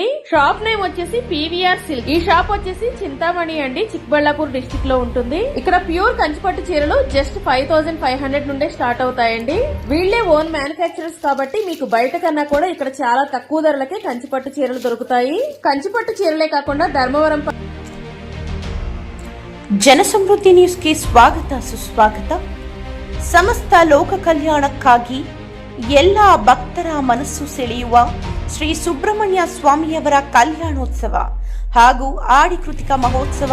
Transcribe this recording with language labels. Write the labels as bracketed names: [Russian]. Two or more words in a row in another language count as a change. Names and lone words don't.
[English] shop name [Telugu] వచ్చేసి పీవీఆర్ సిల్క్. ఈ షాప్ వచ్చేసి చింతామణి అండి, చిక్బళ్ళాపూర్ డిస్ట్రిక్ట్ లో ఉంటుంది. ఇక్కడ ప్యూర్ కంచిపట్టు చీరలు జస్ట్ 5500 నుండే స్టార్ట్ అవుతాయండి. వీళ్లే [English] own manufacturers [Telugu] కాబట్టి మీకు బయట కన్నా కూడా ఇక్కడ చాలా తక్కువ ధరలకే కంచిపట్టు చీరలు దొరుకుతాయి. కంచిపట్టు చీరలే కాకుండా ಧರ್ಮವರಂ [Kannada] ಜನಸಮೃದ್ಧಿ ನ್ಯೂಸ್ಗೆ ಸ್ವಾಗತ ಸುಸ್ವಾಗತ. ಸಮಸ್ತ ಲೋಕ ಕಲ್ಯಾಣಕ್ಕಾಗಿ ಎಲ್ಲ ಭಕ್ತರ ಮನಸ್ಸು ಸೆಳೆಯುವ ಶ್ರೀ ಸುಬ್ರಹ್ಮಣ್ಯ ಸ್ವಾಮಿಯವರ ಕಲ್ಯಾಣೋತ್ಸವ ಹಾಗೂ ಆಡಿ ಕೃತಿಕ ಮಹೋತ್ಸವ